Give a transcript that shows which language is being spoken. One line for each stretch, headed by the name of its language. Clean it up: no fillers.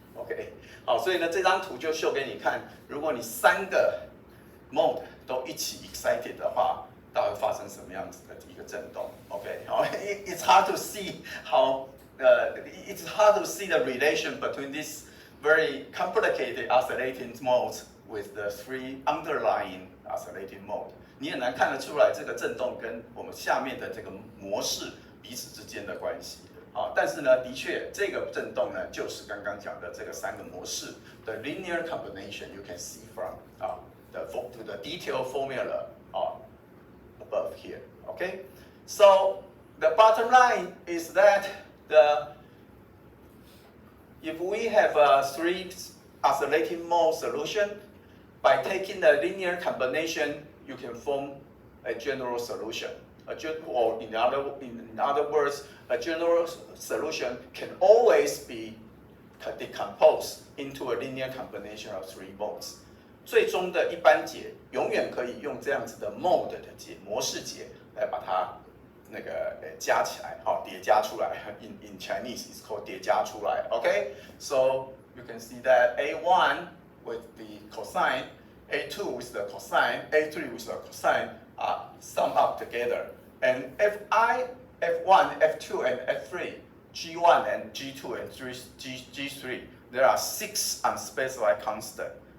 English: OK，
Chinese: 好，所以呢，这张图就秀给你看，如果你3个 mode 都一起 excited 的话，大概会发生什么样子的一个震动 ？
English: OK， 好 ，it's hard to see how it's hard to see the relation between these very complicated oscillating modes with the three underlying oscillating mode.
Chinese: 你很难看得出来这个震动跟我们下面的这个模式彼此之间的关系。但是呢，的确，这个震动呢，就是刚刚讲的这个3个模式的 linear combination.
English: You can see from the detailed formula above here. Okay, so the bottom line is that if we have a 3 oscillating mode solution, by taking the linear combination, you can form a general solution. Or in other words, a general solution can always be decomposed into a linear combination of 3 modes.
Chinese: 最终的一般解永远可以用这样子的 mode 的模式解来把它那个加起来，好，叠加出来。
English: In Chinese, it's called 叠加出来。 Okay, so you can see that A1 with the cosine, A2 with the cosine, A3 with the cosine are sum up together, and Fi, F1, F2, and F3, G1 and G2 and G3, there are 6 unspecified constants.